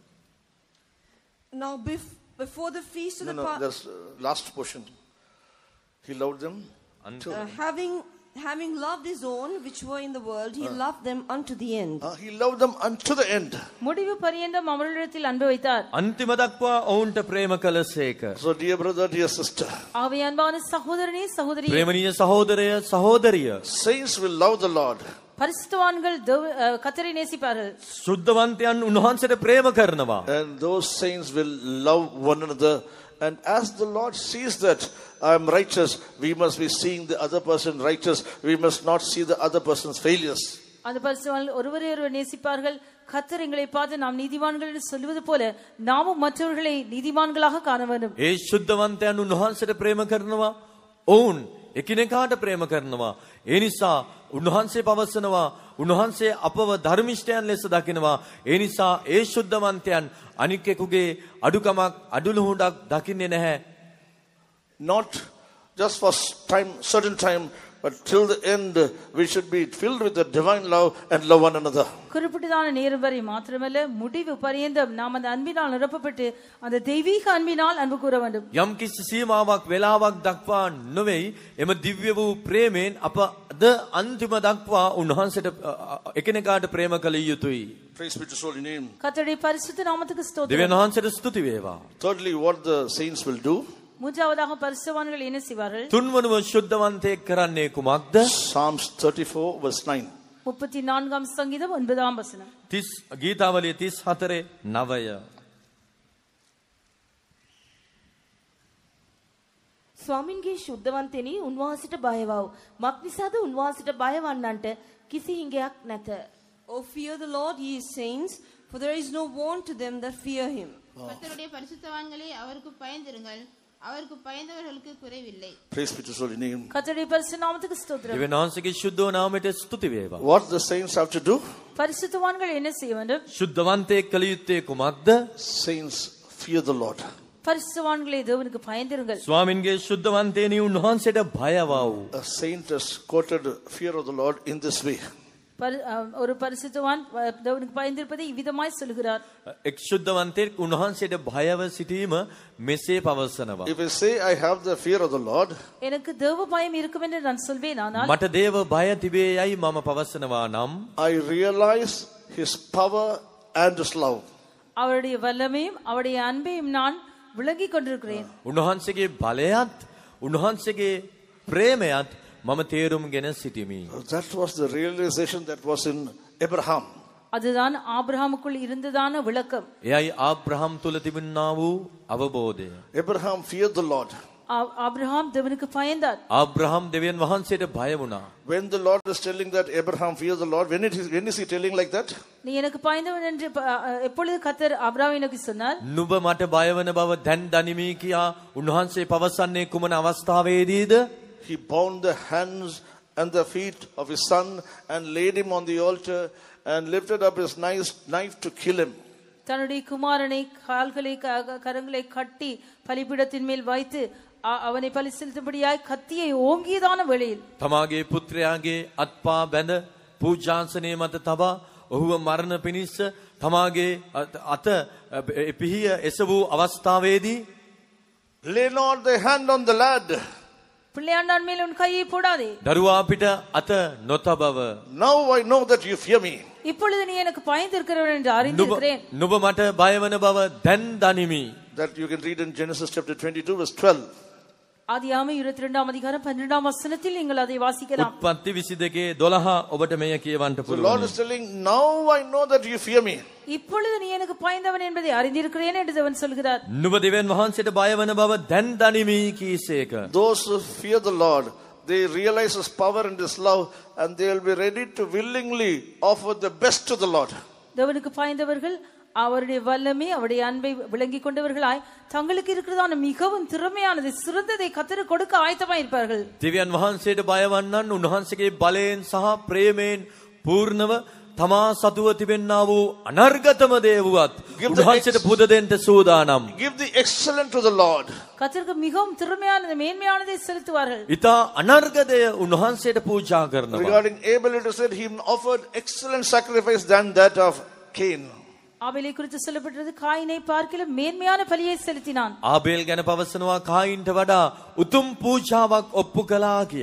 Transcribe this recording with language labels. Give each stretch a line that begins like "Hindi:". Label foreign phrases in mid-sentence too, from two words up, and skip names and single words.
English: Now before the feast of the That's last portion. He loved them until having loved his own which were in the world, he loved them unto the end. He loved them unto the end.
Tamil: முடிவு பரியந்தம் அவர்களிடத்தில் அன்பு வைத்தார்.
Sinhala: අන්තිම දක්වා ඔවුන්ට ප්‍රේම කළසේක.
English: So dear brother, dear sister,
Tamil: ஆவே அன்பான சகோதரனே சகோதரி,
Sinhala: ප්‍රේමණීය සහෝදරය සහෝදරිය,
English: saints will love the Lord.
Tamil: பரிசுத்தவான்கள் கர்த்தரை நேசிப்பார்கள்.
Sinhala: සුද්ධවන්තයන් උන්වහන්සේට ප්‍රේම කරනවා.
English: And those saints will love one another. And as the Lord sees that I am righteous, we must be seeing the other person righteous. We must not see the other person's failures.
Tamil: அந்த பரிசுத்தவான்கள் ஒருவரை ஒருவர் நேசிப்பார்கள். கர்த்தர் எங்களை பார்த்து நாம் நீதிமான்கள் என்று சொல்வது போல நாமும் மற்றவர்களை நீதிமான்களாக காண வேண்டும்.
Sinhala: ඒ සුද්ධවන්තයන් උන්වහන්සේට ප්‍රේම කරනවා. ඔවුන් එකිනෙකාට ප්‍රේම කරනවා. ඒ නිසා උන්වහන්සේ පවසනවා උන්වහන්සේ අපව ධර්මිෂ්ඨයන් ලෙස දකිනවා. ඒ නිසා ඒ සුද්ධවන්තයන් අනිකෙකුගේ අඩුකමක් අඩලුහුඬක් දකින්නේ නැහැ.
English: Not just for certain time, but till the end we should be filled with the divine love and love one another.
Tamil: குறிப்பிட்டதான நேரம் வரை மாத்திரமல்ல முடிவு பரியந்தம் நாம் அந்த அன்பினால் நிரப்பப்பட்டு அந்த தெய்வீக அன்பினால் அன்பு கூற வேண்டும்.
Sinhala: යම් කිසි සීමාවක් වෙලාවක් දක්වා නොවේයි එම දිව්‍ය වූ ප්‍රේමයෙන් අප ද අන්තිම දක්වා උන්වහන්සේට එකිනෙකාට ප්‍රේම කළ යුතුයි.
English: Praise be to His holy name.
Tamil: கர்த்தருடைய பரிசுத்த நாமத்துக்கு ஸ்தோத்திரம்.
Sinhala: දෙවියන් වහන්සේට ස්තුති වේවා.
English: Thirdly, what the saints will do?
Tamil: மூன்றாவதாக பரிசுத்தவான்கள் என்ன செய்வார்கள்?
Sinhala: තුන්වනුව ශුද්ධවන්තයෙක් කරන්නේ කුමක්ද?
English: Psalms 34 verse 9.
Tamil: 34 சங்கீதம் 9 வசனம்.
Sinhala: ගීතාවලිය 34:9. ස්වාමින්ගේ ශුද්ධවන්තෙනි උන්වහන්සේට බය වව්. මක් නිසාද උන්වහන්සේට බය වන්නන්ට කිසි හිඟයක් නැත.
English: O fear the Lord, ye saints, for there is no want to them that fear him.
Tamil: கர்த்தருடைய பரிசுத்தவான்களே அவருக்கு பயந்திருங்கள், அவருக்கு பயந்தவர்களுக்கு குறைவில்லை.
English: Praise be to His holy name.
Tamil: கர்த்தருடைய பரிசுத்த நாமத்துக்கு ஸ்தோத்திரம்.
Sinhala: දෙවියන් වහන්සේගේ ශුද්ධ නාමයට ස්තුති වේවා.
English: What the saints have to do?
Tamil: பரிசுத்தவான்கள் என்ன செய்ய வேண்டும்?
Sinhala: ශුද්ධවන්තයෙක් කළ යුත්තේ කුමක්ද?
English: Saints fear the Lord.
Tamil: பரிசுத்தவான்களே தேவனுக்கு பயந்திருங்கள்.
Sinhala: ස්වාමින්ගේ ශුද්ධවන්තයනි උන්වහන්සේට බය වව්.
English: A saint has quoted fear of the Lord in this way.
Tamil: ஒரு பரிசுத்தவான் தேவனுக்கு பயந்திருப்பதை இவ்விதமாய் சொல்கிறார்.
Sinhala: එක් ශුද්ධවන්තයෙක් උන්වහන්සේට බයව සිටීම මෙසේ පවසනවා.
English: If I say I have the fear of the Lord,
Tamil: எனக்கு தேவ பயம் இருக்கும் என்று நான் சொல்வேன். ஆனால்
Sinhala: මට දේව බය තිබේයයි මම පවසනවා නම්
English: I realize His power and His love.
Tamil: அவருடைய வல்லமையும் அவருடைய அன்பையும் நான் விளங்கிக் கொண்டிருக்கிறேன்.
Sinhala: උන්වහන්සේගේ බලයත් උන්වහන්සේගේ ප්‍රේමයත් මම තේරුම්ගෙන සිටිමි.
English: That was the realization that was in Abraham.
Tamil: அதுதான் ஆபிரகாமுக்குள் இருந்ததான விளக்கம்.
Sinhala: එයයි ආබ්‍රහම් තුල තිබුණා වූ අවබෝධය.
English: Abraham feared the Lord.
Tamil: ஆபிரகாம் தேவனுக்கு பயந்தார்.
Sinhala: ආබ්‍රහම් දෙවියන් වහන්සේට බය වුණා.
English: When the Lord is telling that Abraham fears the Lord, when is he telling like that?
Tamil: நீ எனக்கு பயந்தவன் என்று எப்பொழுது கர்த்தர் ஆபிரகாமிற்கு சொன்னார்?
Sinhala: නුඹ මට බය වෙන බව දැන් දනිමි කියා උන්වහන්සේ පවසන්නේ කුමන අවස්ථාවේදීද?
English: He bound the hands and the feet of his son and laid him on the altar and lifted up his knife to kill him.
Tamil: தன்னுடைய குமாரனை கால்களை கரங்களை கட்டி பலிபீடத்தின் மேல் வைத்து அவனை பலி செலுத்தும்படியாய் கத்தியை ஓங்கியதான வேளையில்
Sinhala: තමාගේ පුත්‍රයාගේ අත්පා බැඳ පූජාසනයේ මත තබා ඔහුව මරණ පිණිස තමාගේ අත පිහිය එසවූ අවස්ථාවේදී
English: Lay not thy hand on the lad.
Tamil: பிள்ளையாண்டான் மேல் உன் கையை போடாதே.
Sinhala: දරුවා පිට අත නොතබව.
English: Now I know that you fear me.
Tamil: இப்பொழுது நீ எனக்கு பயந்திருக்கிறவன் என்று அறிந்திருக்கிறேன்.
Sinhala: නුඹ මට බය වෙන බව දැන් දනිමි.
English: That you can read in Genesis chapter 22 verse 12.
Tamil: ஆதியாகமம் 22ஆம் அதிகாரம் 12ஆம் வசனத்தில் நீங்கள் அதை வாசிக்கலாம்.
Sinhala: උත්පත්ති 22:12 ඔබට මෙය කියවන්න
English: The Lord
Sinhala: පුළුවන්.
English: is telling, now I know that you fear me.
Tamil: இப்பொழுது நீ எனக்கு பாய்ந்தவன் என்பதை அறிந்திருக்கிறேன் என்று தேவன் சொல்கிறார்.
Sinhala: නුඹ දෙවියන් වහන්සේට බය වන බව දැන් දනිමි කීසේක.
English: Those who fear the Lord, they realize His power and His love, and they will be ready to willingly offer the best to the Lord.
Tamil: தேவனுக்கு பாய்ந்தவர்கள் அவருடைய வல்லமை அவருடைய அன்பை விளங்கிக் கொண்டவர்களாய் தங்களுக்கு இருக்கிறதான மிகவும் திறமையானது சிறந்ததை கர்த்தருக்கு கொடுக்க ஆயத்தமாய் இருப்பார்கள்.
Sinhala: දෙවියන් වහන්සේට බය වන්නන් උන්වහන්සේගේ බලයෙන් සහ ප්‍රේමයෙන් පූර්ණව තමා සතුව තිබෙන්නා වූ අනර්ගතම දේ වුවත් උන්වහන්සේට පුද දෙන්න සූදානම්.
English: Give the excellent to the Lord.
Tamil: கர்த்தருக்கு மிகவும் திறமையானது மேன்மையானதை செலுத்துவார்கள்.
Sinhala: ඊතා අනර්ගදය උන්වහන්සේට පූජා කරනවා.
English: Regarding Abel, it is said he offered excellent sacrifice than that of Cain.
Tamil: ஆபேலை குறித்து சொல்லப்பட்டது காயினை பார்க்கிலும் மேன்மையான பலியை செலுத்தினான்.
Sinhala: ආබේල් ගැන පවසනවා කායින්ට වඩා උතුම් පූජාවක් ඔප්පු කළා කියා.